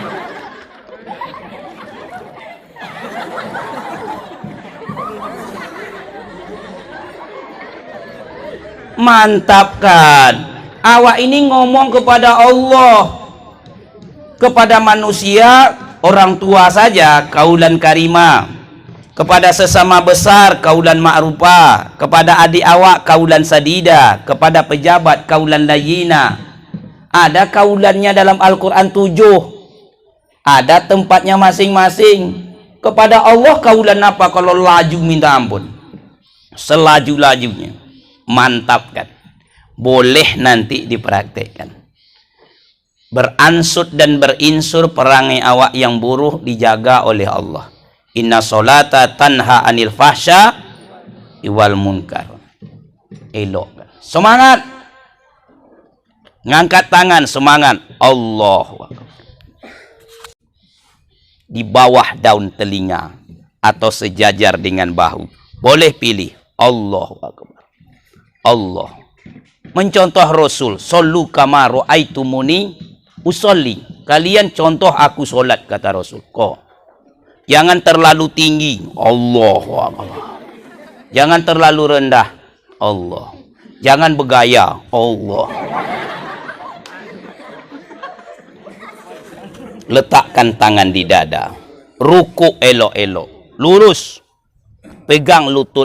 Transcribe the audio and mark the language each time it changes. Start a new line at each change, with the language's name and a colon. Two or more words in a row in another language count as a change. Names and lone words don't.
Malay: Mantap kan? Awak ini ngomong kepada Allah, kepada manusia, orang tua saja
Arabic: قولا كريما.
Malay: Kepada sesama besar
Arabic: قولا معروفا,
Malay: kepada adik awak
Arabic: قولا سديدا,
Malay: kepada pejabat
Arabic: قولا لينا.
Malay: Ada kaulannya dalam Al-Quran 7. Ada tempatnya masing-masing. Kepada Allah kaulan apa kalau laju minta ampun? Selaju-lajunya. Mantap kan? Boleh nanti dipraktekkan. Beransut dan berinsur perangai awak yang buruk dijaga oleh Allah.
Arabic: إن الصلاة تنهى عن الفحشاء والمنكر.
Malay: Elok. Semangat. Ngangkat tangan, semangat.
Arabic: الله أكبر.
Malay: Di bawah daun telinga atau sejajar dengan bahu. Boleh pilih.
Arabic: الله أكبر. الله.
Malay: Mencontoh Rasul.
Arabic: صلوا كما رأيتموني أصلي.
Malay: Kalian contoh aku solat, kata Rasul. Jangan terlalu tinggi.
Arabic: الله أكبر.
Malay: Jangan terlalu rendah. Allah. Jangan bergaya. Allah. Letakkan tangan di dada. Rukuk elok-elok. Lurus. Pegang lutut.